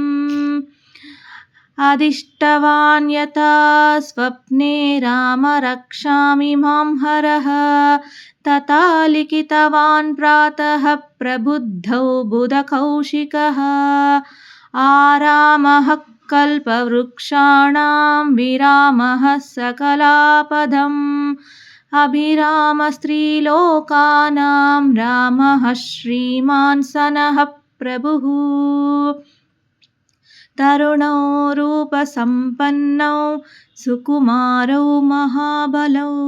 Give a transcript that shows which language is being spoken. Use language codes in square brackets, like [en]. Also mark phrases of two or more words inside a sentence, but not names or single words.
[sa] अदिष्टवान् यथा स्वप्ने राम रक्षामि मां हरः तथा लिखितवान् प्रातः प्रबुद्धौ बुधकौशिकः आरामः कल्पवृक्षाणां विरामः सकलापदम् अभिरामस्त्रीलोकानां रामः श्रीमान् सनः प्रभुः तरुणौ रूपसम्पन्नौ सुकुमारौ महाबलौ